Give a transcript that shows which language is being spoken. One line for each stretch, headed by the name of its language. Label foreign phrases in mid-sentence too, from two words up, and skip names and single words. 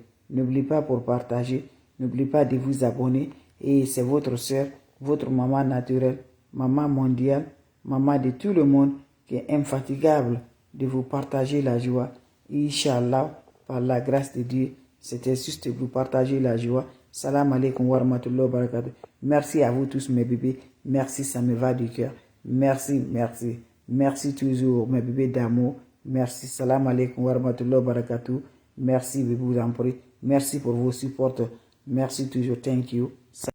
French: N'oubliez pas pour partager. N'oubliez pas de vous abonner. Et c'est votre soeur, votre maman naturelle, maman mondiale, maman de tout le monde qui est infatigable de vous partager la joie. Inch'Allah, par la grâce de Dieu, c'était juste de vous partager la joie.
Arabic: السلام عليكم ورحمة الله وبركاته.
French: Merci à vous tous mes bébés. Merci, ça me va du cœur. Merci, merci. Merci toujours mes bébés d'amour. Merci.
Arabic: السلام عليكم ورحمة الله وبركاته.
French: Merci, je vous en prie. Merci pour vos supports. Merci toujours.
English: Thank you.